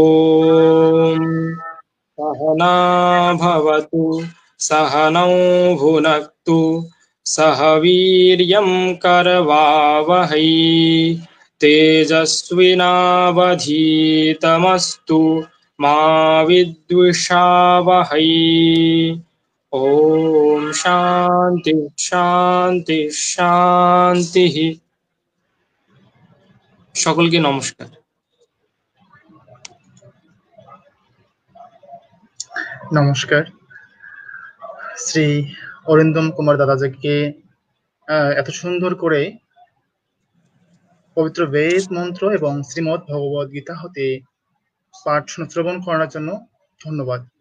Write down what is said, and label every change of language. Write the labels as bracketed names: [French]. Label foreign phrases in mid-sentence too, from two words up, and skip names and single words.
[Sanskrit] सहना भवतु सहनौ भुनक्तु सह वीर्यं करवावहै तेजस्विनावधीतमस्तु मा विद्विषावहै ॐ शान्ति शान्ति शान्तिः [Bangla] সকলকে নমস্কার। নমস্কার। শ্রী অরিন্দম কুমার দাদাজিকে এত সুন্দর করে পবিত্র বেদ মন্ত্র এবং শ্রীমদ্ ভগবদ গীতা হতে পাঠ শ্রবণ করার জন্য ধন্যবাদ।